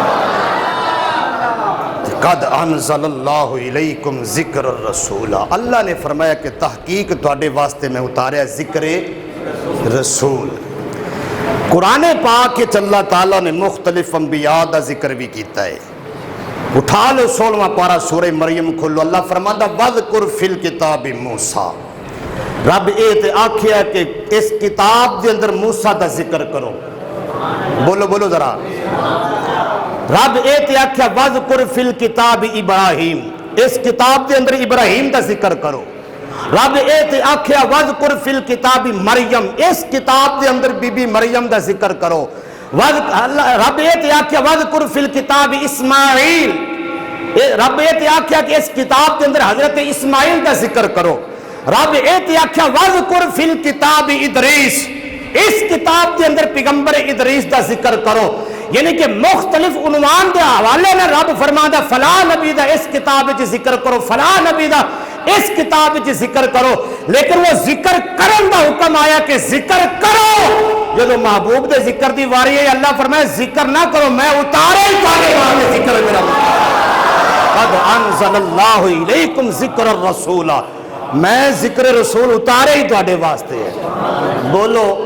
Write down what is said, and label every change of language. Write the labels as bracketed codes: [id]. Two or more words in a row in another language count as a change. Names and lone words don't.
[ar] قد انزل اللہ علیکم ذکر الرسول، [pa] اللہ نے فرمایا کہ تحقیق تواڈے واسطے میں اتاریا ذکر رسول۔ قرآن پاک کے اللہ تعالیٰ نے مختلف انبیاء دا ذکر بھی کیتا ہے، اٹھا لو 16واں پارہ سورہ مریم کھولو، اللہ فرماتا [ar] وَذْكُرْ فِي الْكِتَابِ [pa] موسیٰ، رب اے تے آکھیا کہ اس کتاب دے اندر موسیٰ دا ذکر کرو، بولو بولو ذرا، رب اے تے آکھیا [ar] وَذْكُرْ فِي الْكِتَابِ [pa] ابراہیم، اس کتاب دے اندر ابراہیم دا ذکر کرو، رب اے تے آکھیا [ar] وَذْكُرْ فِي الْكِتَابِ [pa] مریم، اس کتاب دے اندر بی بی مریم دا ذکر کرو، رب اے تے آکھیا [ar] وَذْكُرْ فِي الْكِتَابِ [pa] اسماعیل، رب اے تے آکھیا کہ اس کتاب دے اندر حضرت اسماعیل دا ذکر کرو، رب اے تے آکھیا [ar] وَذْكُرْ فِي الْكِتَابِ [pa] ادریس، اس کتاب دے اندر پیغمبر ادریس دا ذکر کرو، یعنی کہ مختلف عنوان دے حوالے میں رب فرماتا فلاں نبی دا اس کتاب وچ ذکر کرو، فلاں نبی دا اس کتاب وچ ذکر کرو، لیکن وہ ذکر کرن دا حکم آیا کہ ذکر کرو، جدو محبوب دے ذکر دی واری ہے اللہ فرمائے ذکر نہ کرو، میں اتارے ہی پانے والے ذکر میرا [ar] قد انزل اللہ علیکم ذکر الرسول، [pa] میں ذکر رسول اتارے ہی تواڈے واسطے ہے، بولو